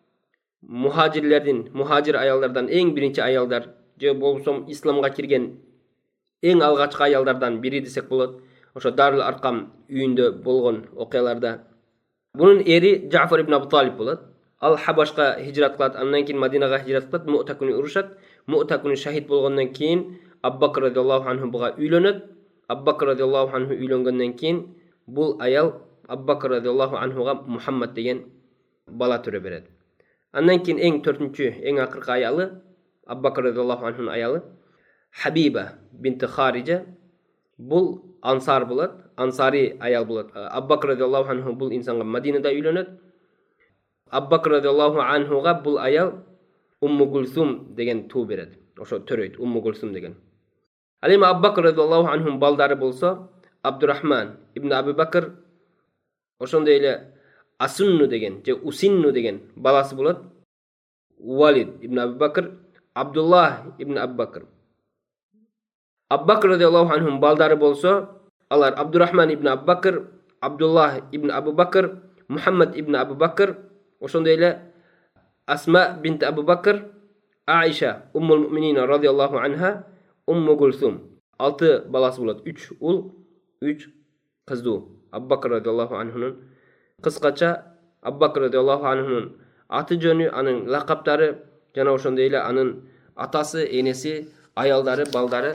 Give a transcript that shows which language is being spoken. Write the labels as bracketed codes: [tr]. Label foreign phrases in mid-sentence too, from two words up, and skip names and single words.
[ky] Мухажир аялдардан эң биринчи аялдар же болсо исламга кирген эң алгачкы аялдардан бири десек болот. Ошо Дарул Аркам үйүндө болгон окуяларда. Бунун эри Жафар ибн Абу Талиб болот. Ал Хабашка хижрат кылат, андан кийин Мадинага хижрат кылат, Му'та күнү урушат. Му'та күнү шахид болгондон кийин Абу Бакр [ar] رضي الله عنه [ky] буга үйлөнөт. Абу Бакр [ar] رضي الله عنه [ky] үйлөнгөндөн кийин бул аял Абу Бакр [ar] رضي الله عنه [ky] Мухаммад деген бала төрө берет. Андан кийин эң акыркы аялы Абу Бакр [ar] رضي الله عنه [ky] аялы Хабиба бинт Хариджа. Бул ансар болот, ансари аял болот. Абу Бакр [ar] رضي الله عنه [ky] бул инсанга Мадинада үйлөнөт. Абу Бакр [ar] رضي الله عنه [ky] бул аял Умму Гулсум деген туу берет. Ошо төрөйт, Умму Гулсум деген. Ал эми Абу Бакр [ar] رضي الله عنه [ky] балдары болсо Абдурахман ибн Абу Бакр, ошондой эле Асунну деген же Усинну деген баласы болот. Валид ибн Абу Бакр, Абдуллах ибн Абу Бакр. Абу Бакр [ar] رضي الله عنه [ky] балдары болсо алар Абдурахман ибн Абу Бакр, Абдуллах ибн Абу Бакр, Мухаммад ибн Абу Бакр, ошондой эле Асма бинт Абу Бакр, Аиша Уммул Муъминин [ar] رضي الله عنها, [ky] Умму Гулсум. 6 баласы болот. 3 ул, 3 кыздуу. Абу Бакр [ar] رضي الله عنه [ky] кыскача Абу Бакр [ar] رضي الله عنه [ky] аты жөнү, анын лакаптары жана ошондой эле анын атасы, энеси, аялдары, балдары.